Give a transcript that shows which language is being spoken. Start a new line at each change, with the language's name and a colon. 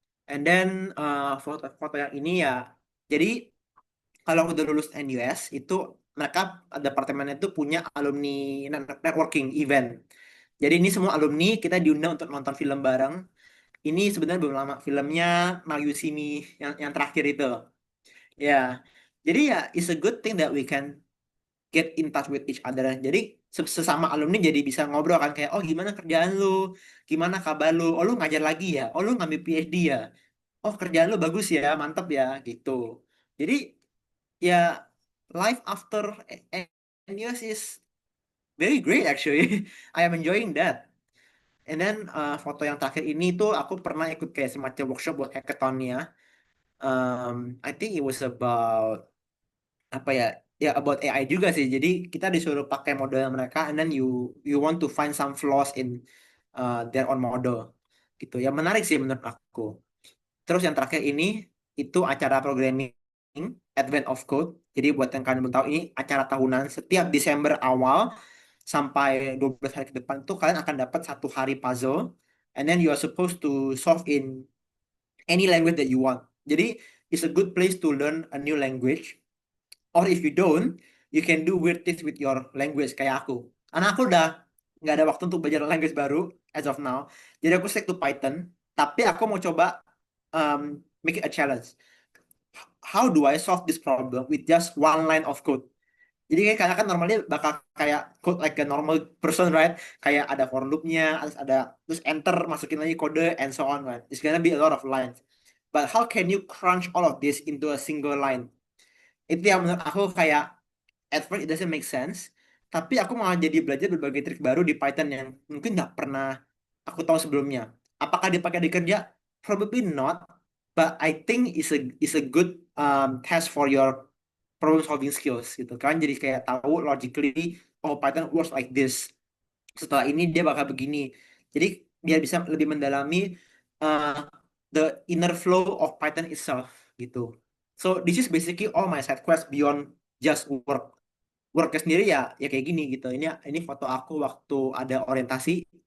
Indonesian: And then foto-foto yang ini ya, jadi kalau udah lulus NUS itu mereka departemennya itu punya alumni networking event. Jadi ini semua alumni kita diundang untuk nonton film bareng. Ini sebenarnya belum lama filmnya Mayusimi yang terakhir itu.
English: Ya, jadi ya it's a good thing that we can get in touch with each other.
Indonesian: Jadi sesama alumni jadi bisa ngobrol kan, kayak oh gimana kerjaan lu, gimana kabar lu, oh lu ngajar lagi ya, oh lu ngambil PhD ya, oh kerjaan lu bagus ya, mantap ya gitu.
English: Jadi ya life after NUS is very great actually. I am enjoying that.
Indonesian: And then foto yang terakhir ini tuh aku pernah ikut kayak semacam workshop buat hackathonnya.
English: I think it was about
Indonesian: apa ya,
English: ya about AI juga sih.
Indonesian: Jadi kita disuruh pakai model mereka,
English: and then you want to find some flaws in their own model
Indonesian: gitu. Ya menarik sih menurut aku. Terus yang terakhir ini itu acara programming Advent of Code. Jadi buat yang kalian belum tahu, ini acara tahunan setiap Desember awal sampai 12 hari ke depan tuh kalian akan dapat satu hari puzzle,
English: and then you are supposed to solve in any language that you want. Jadi it's a good place to learn a new language, or if you don't, you can do weird things with your language
Indonesian: kayak aku. Karena aku udah nggak ada waktu untuk belajar language baru
English: as of now.
Indonesian: Jadi aku stick to Python. Tapi aku mau coba
English: make it a challenge. How do I solve this problem with just one line of code?
Indonesian: Jadi kayak kalian kan normalnya bakal kayak
English: code like a normal person, right?
Indonesian: Kayak ada for loop-nya, terus enter masukin lagi kode
English: and so on, right? It's gonna be a lot of lines. But how can you crunch all of this into a single line?
Indonesian: Itu yang menurut aku kayak
English: at first it doesn't make sense.
Indonesian: Tapi aku malah jadi belajar berbagai trik baru di Python yang mungkin nggak pernah aku tahu sebelumnya. Apakah dipakai di kerja?
English: Probably not. But I think is a good test for your problem solving skills
Indonesian: gitu kan. Jadi kayak tahu logically,
English: oh Python works like this.
Indonesian: Setelah ini dia bakal begini. Jadi biar bisa lebih mendalami
English: uh, the inner flow of Python itself gitu. So this is basically all my side quest beyond just worknya sendiri
Indonesian: ya kayak gini gitu. Ini foto aku waktu ada orientasi.